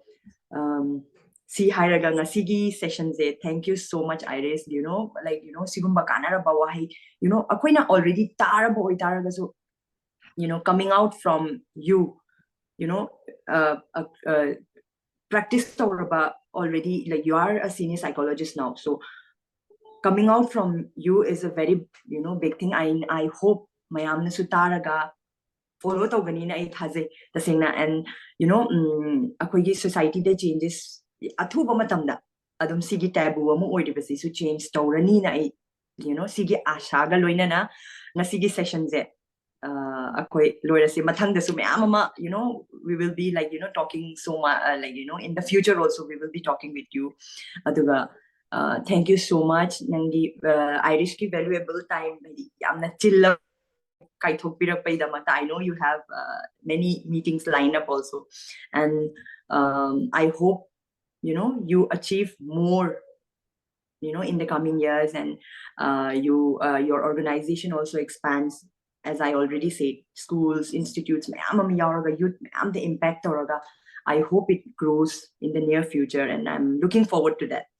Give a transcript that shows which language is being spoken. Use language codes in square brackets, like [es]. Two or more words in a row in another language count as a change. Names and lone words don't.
[mni] si hairaga ngasigi session ze [en] thank you so much Iris like [mni] sigumba kanara ba wahi akoina [en] already [mni] tarabo oitaraga [en] so coming out from you practice already like you are a senior psychologist now so coming out from you is a very big thing I hope [mni] mayamna sutaraga follow tawgani na ai thaje tasengna and akoigi society de changes athuba matamda adum sigi taboo amu oidibasi su change tawrani na ai sigi asha ga loina na ngasigi session ze akoi loirasi mathang da su mayam ama [en] we will be like talking so much like in the future also we will be talking with you aduga thank you so much nangi Irish ki valuable time [mni] yamna chill kai thokpirak pai da mata [en] I know you have many meetings lined up also and I hope you achieve more in the coming years and your organization also expands as I already said schools institutes youth the impact I hope it grows in the near future and I'm looking forward to that.